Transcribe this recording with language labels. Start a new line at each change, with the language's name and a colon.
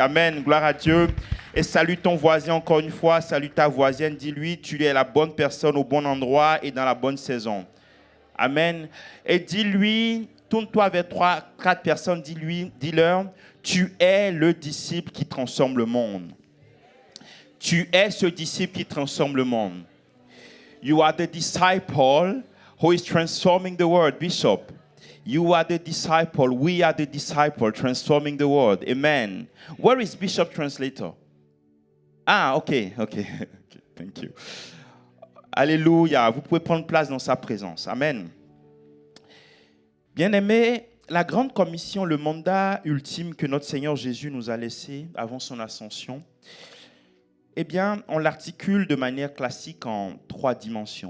French: Amen, gloire à Dieu. Et salue ton voisin encore une fois, salue ta voisine, dis-lui, tu es la bonne personne au bon endroit et dans la bonne saison. Amen. Et dis-lui, tourne-toi vers 3-4 personnes, dis-leur, tu es le disciple qui transforme le monde. Tu es ce disciple qui transforme le monde.
English: You are the disciple who is transforming the world, Bishop. You are the disciple. We are the disciple transforming the world. Amen. Where is Bishop Translator? Ah, ok. Thank you. Alléluia.
French: Vous pouvez prendre place dans sa présence. Amen. Bien-aimés, la grande commission, le mandat ultime que notre Seigneur Jésus nous a laissé avant son ascension, eh bien, on l'articule de manière classique en 3 dimensions.